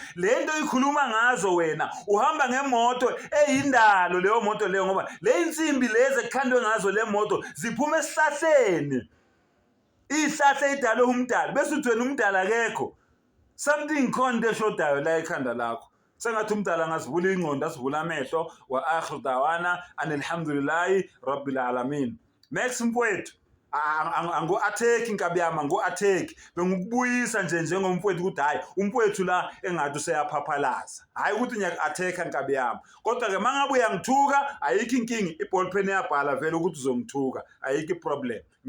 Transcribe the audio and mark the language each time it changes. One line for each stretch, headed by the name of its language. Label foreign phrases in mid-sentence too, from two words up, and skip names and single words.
Zulu: Lento ikhuluma ngazo wena uhamba ngemoto eyindalo, leyo moto leyo, ngoba le insimbi lezi ekukhandwe ngazo le moto ziphuma esihlahleni. Ihlahla idalo umdala, bese uthi wena umdala akekho. Something khona eshodayo la ekhanda lakho. Sengathi umdala ngasivula ingqondo, asivula amehlo.
Arabic: وآخر دعوانا الحمد لله رب العالمين.
Zulu: Max mfowethu, angu-atheki inkabi yami, angu-atheki. Bengikubuyisa njengomfowethu ukuthi hayi umfowethu la engathi useyaphaphalaza, hayi ukuthi ngiyaku-atheka inkabi yami. Kodwa-ke uma ngabe uyangithuka ayikho inkinga,
English: iball pen
Zulu: iyabhala vele ukuthi uzongithuka, ayikho iproblem.